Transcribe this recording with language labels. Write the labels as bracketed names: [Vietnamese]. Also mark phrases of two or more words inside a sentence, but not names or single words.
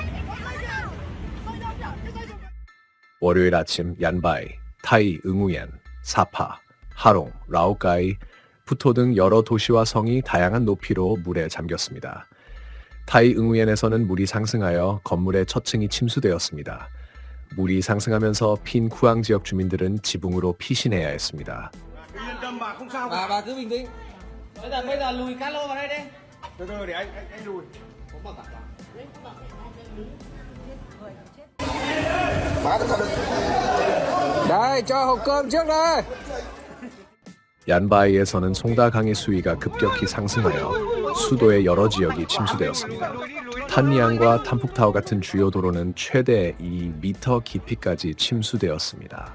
[Korean] 월요일 아침 얀바이, 타이 응우옌, 사파, 하롱, 라오카이, 푸토 등 여러 도시와 성이 다양한 높이로 물에 잠겼습니다. 타이 응우옌에서는 물이 상승하여 건물의 첫 층이 침수되었습니다. 물이 상승하면서 핀 쿠앙 지역 주민들은 지붕으로 피신해야 했습니다. [Vietnamese] Bà cứ bình tĩnh. Bây giờ lùi cano vào đây đi. Từ từ để anh lùi. Đây, cho hộp cơm trước đây. [Korean] 얀바이에서는 송다강의 수위가 급격히 상승하여 수도의 여러 지역이 침수되었습니다. 탄리앙과 탐푹타오 같은 주요 도로는 최대 2m 깊이까지 침수되었습니다.